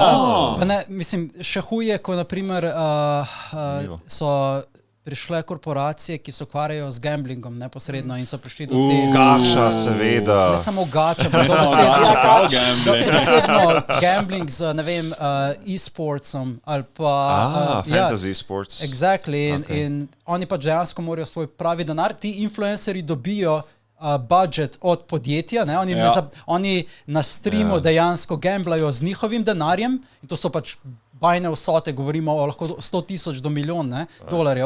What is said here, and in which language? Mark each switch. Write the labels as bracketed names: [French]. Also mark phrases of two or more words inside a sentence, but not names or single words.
[Slovenian] Mislim, še huje, ko naprimer so prišle korporacije, ki se ukvarjajo z gamblingom neposredno in so prišli do te... Gača, seveda. Ne samo gača, pa gambling z, ne vem, e-sportsom ali pa... [English] fantasy sports. Exactly. [Slovenian] In oni pač dejansko morajo svoj pravi denar. Ti influencerji dobijo budget od podjetja, oni na streamu dejansko gamblajo z njihovim denarjem in to so pač bajne vsote, govorimo o lahko 100,000 do milijon dolarjev.